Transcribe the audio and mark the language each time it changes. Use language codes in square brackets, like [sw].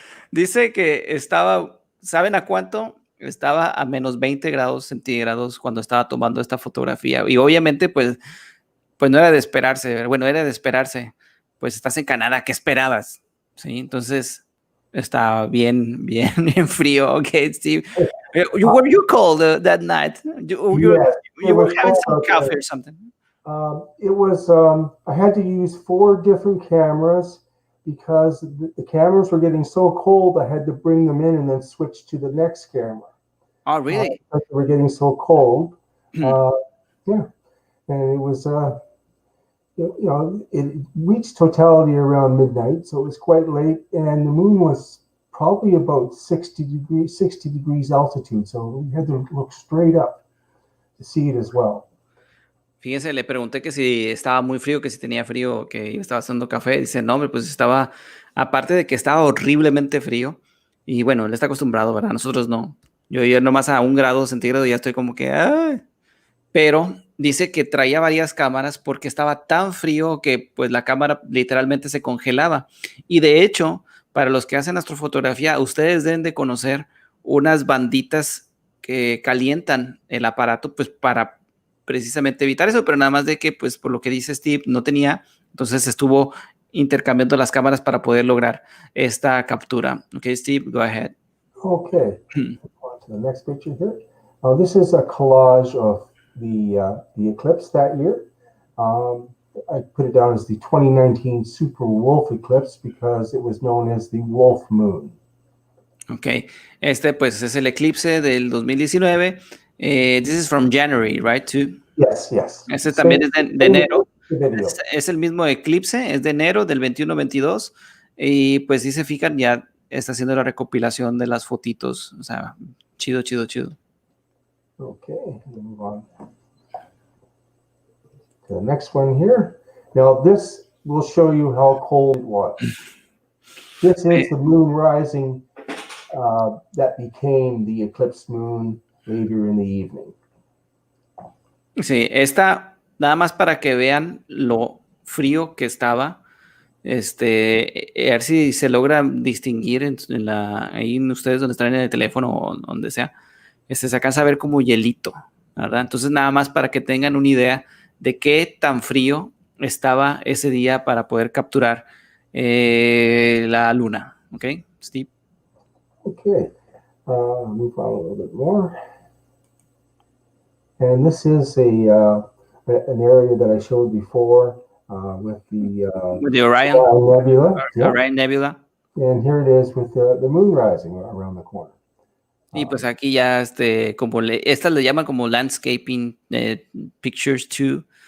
[es] Dice que estaba, ¿saben a cuánto? Estaba a menos 20 grados centígrados cuando estaba tomando esta fotografía. Y obviamente, pues no era de esperarse. Bueno, era de esperarse. Pues estás en Canadá, ¿qué esperabas? Sí, entonces está bien frío. [en] Okay, Steve. Were you cold that night? You were having some coffee or something? It was, I had to use 4 different cameras because the cameras were getting so cold, I had to bring them in and then switch to the next camera. Oh, really? Because they were getting so cold. Yeah. And it was, it reached totality around midnight, so it was quite late, and the moon was probably about 60 degrees altitude, so we had to look straight up to see it as well. [es] Fíjense, le pregunté que si estaba muy frío, que si tenía frío, que estaba haciendo café. Dice, no, hombre, pues estaba, aparte de que estaba horriblemente frío, y bueno, él está acostumbrado, ¿verdad? Nosotros no. Yo nomás a 1 grado centígrado ya estoy como que, ¡ay! Pero dice que traía varias cámaras porque estaba tan frío que pues la cámara literalmente se congelaba. Y de hecho, para los que hacen astrofotografía, ustedes deben de conocer unas banditas que calientan el aparato pues para precisamente evitar eso, pero nada más de que pues por lo que dice Steve no tenía, entonces estuvo intercambiando las cámaras para poder lograr esta captura. [en] Okay, Steve, go ahead. Okay, on to the next picture here. This is a collage of the eclipse that year. I put it down as the 2019 super wolf eclipse because it was known as the wolf moon. [es] Ok, este pues es el eclipse del 2019. [en] This is from January, right? Too. Yes, yes. [es] Este también es de enero. [en] Video. [es] Es el mismo eclipse, es de enero del 21-22. Y pues si se fijan, ya está haciendo la recopilación de las fotitos. O sea, chido, chido, chido. [en] Okay, move on to the next one here. Now this will show you how cold it was. This is the moon rising that became the eclipse moon later in the evening. [es] Sí, esta nada más para que vean lo frío que estaba. A ver si se logra distinguir ahí ustedes donde están en el teléfono o donde sea. Se alcanza a ver como hielito, ¿verdad? Entonces nada más para que tengan una idea de qué tan frío estaba ese día para poder capturar la luna. ¿Ok, Steve? [en] Okay, move on a little bit more. And this is an area that I showed before with the Orion Nebula. Orion Nebula. And here it is with the moon rising around the corner. [es] Y pues aquí ya como estas le llaman como [en] landscaping pictures too.